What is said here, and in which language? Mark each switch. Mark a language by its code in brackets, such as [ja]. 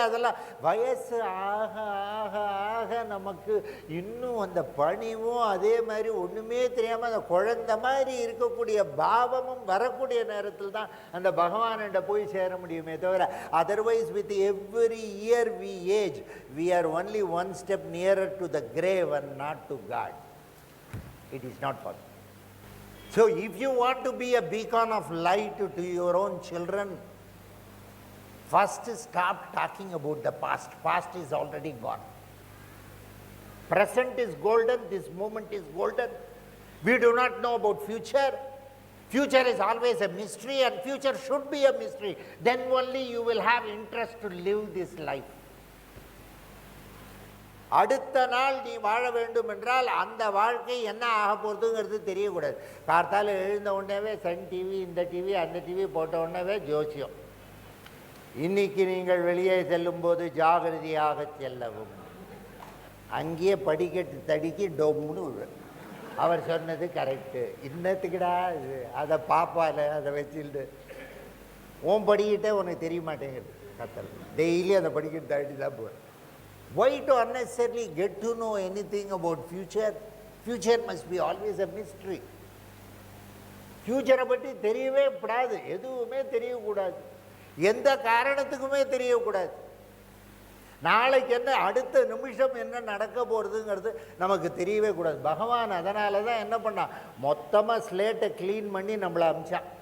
[ta] அதெல்லாம் வயசு ஆக ஆக ஆக நமக்கு இன்னும் அந்த பணிவும் அதே மாதிரி ஒன்றுமே தெரியாமல் அந்த குழந்தை மாதிரி இருக்கக்கூடிய பாவமும் வரக்கூடிய நேரத்தில் தான் அந்த பகவான்கிட்ட போய் சேர முடியுமே தவிர, [en] Otherwise with every year we age, we are only one step nearer to the grave and not to God. It is not possible. So if you want to be a beacon of light to your own children, first stop talking about the past. Past is already gone. Present is golden, this moment is golden. We do not know about future. Future is always a mystery, and future should be a mystery. Then only you will have interest to live this life. [ta] அடுத்த நாள் நீ வாழ வேண்டும் என்றால் அந்த வாழ்க்கை என்ன ஆக போகிறதுங்கிறது தெரியக்கூடாது. கார்த்தால் எழுந்த உடனேவே சன் டிவி, இந்த டிவி, அந்த டிவி போட்ட உடனேவே ஜோசியம். இன்னைக்கு நீங்கள் வெளியே செல்லும்போது ஜாகிரதையாக செல்லவும். அங்கேயே படிக்கட்டு தடுக்கி டொம்னு விழும். அவர் சொன்னது கரெக்டு. இன்னத்துக்குடா இது? அதை பாப்பால் அதை வச்சுட்டு ஓன் படிக்கிட்டே உனக்கு தெரிய மாட்டேங்குது. கத்தல் டெய்லி அதை படிக்கட்டு தட்டி தான் போவேன். [en] Why to unnecessarily get to know anything about future? Future must be always a mystery. [ta] ஃபியூச்சரை பற்றி தெரியவே கூடாது, எதுவுமே தெரியக்கூடாது, எந்த காரணத்துக்குமே தெரியக்கூடாது. நாளைக்கு என்ன, அடுத்த நிமிஷம் என்ன நடக்க போகிறதுங்கிறது நமக்கு தெரியவே கூடாது. பகவான் அதனால தான் என்ன பண்ணான்? மொத்தமாக ஸ்லேட்டை க்ளீன் பண்ணி நம்மளை அமிச்சான்.